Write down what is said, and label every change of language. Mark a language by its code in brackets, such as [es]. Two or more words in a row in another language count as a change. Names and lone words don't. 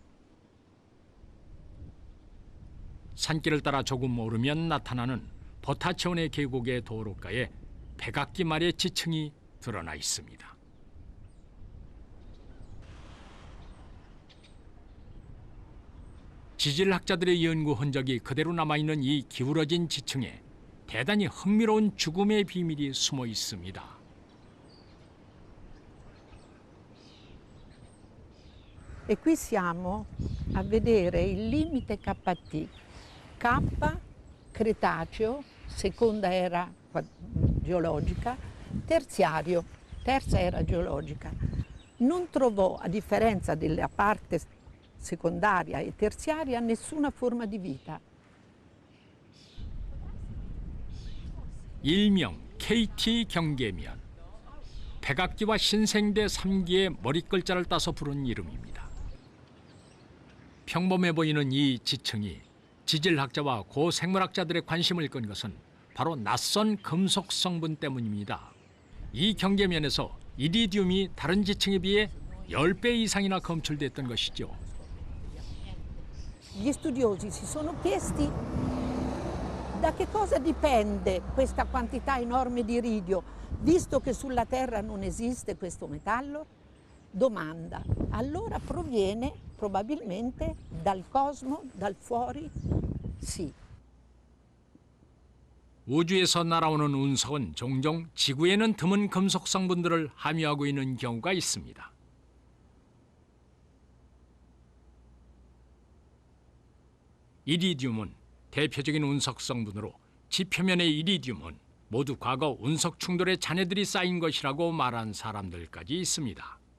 [ko] 산길을 따라 조금 오르면 나타나는 보타치오네 계곡의 도로가에 백악기 말의 지층이 드러나 있습니다. 지질학자들의 연구 흔적이 그대로 남아있는 이 기울어진 지층에 대단히 흥미로운 죽음의 비밀이 숨어 있습니다. [it] E qui siamo a vedere il limite KT. K, Cretaceo, seconda era geologica, terziario, terza era geologica. Non trovò, a differenza della parte secondaria e terziaria, nessuna forma di vita. [ko] 일명 KT 경계면, 백악기와 신생대 3기의 머리글자를 따서 부른 이름입니다. 평범해 보이는 이 지층이 지질학자와 고생물학자들의 관심을 끈 것은 바로 낯선 금속 성분 때문입니다. 이 경계면에서 이리듐이 다른 지층에 비해 10배 이상이나 검출됐던 것이죠. [it] Gli studiosi si sono chiesti da che cosa dipende questa quantità enorme di iridio, visto che sulla Terra non esiste questo metallo? Domanda. Allora proviene probabilmente dal cosmo, dal fuori? Sì. [ko] 우주에서 날아오는 운석은 종종 지구에는 드문 금속 성분들을 함유하고 있는 경우가 있습니다. 이리듐은 대표적인 운석 성분으로 지표면의 이리듐은 모두 과거 운석 충돌의 잔해들이 쌓인 것이라고 말한 사람들까지 있습니다.